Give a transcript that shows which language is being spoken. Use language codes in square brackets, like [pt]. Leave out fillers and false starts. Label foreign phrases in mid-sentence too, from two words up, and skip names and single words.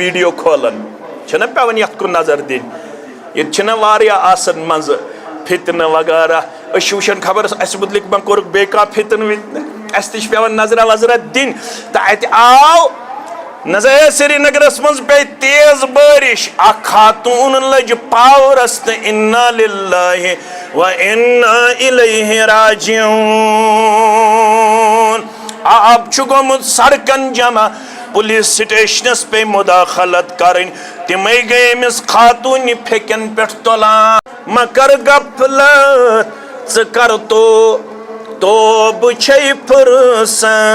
[ks] ویٖڈیو کھولان چھِنہ پیوان یتھ کُن نظر دِنۍ ییٚتہِ چھِنہ واریاہ آسان منٛزٕ فتنہٕ وغیرہ أسۍ چھِ وٕچھان خبر اَسہِ مُتعلِق ما کوٚرُکھ بیٚیہِ کانٛہہ فتنہٕ وِتنہٕ اَسہِ تہِ چھِ پیوان نظرا وظرا دِنۍ تہٕ اَتہِ آو نظر سری نگرس منٛز پیٚیہِ تیز بٲرِش اکھ خاتوٗن لٔج پاورس تہٕ [ar] اِنا لِلّٰہِ و اِنا اِلیہِ راجعوٗن [ks] آب چھُ گوٚمُت سڑکن جمع پُلیٖس سٹیشنس پیٚیہِ مُداخلت کرٕنۍ تِمے گٔے أمِس خاتوٗنہِ پھیٚکٮ۪ن پٮ۪ٹھ تُلان مہ کر غفلت ژٕ کر توبہٕ چھے فرصت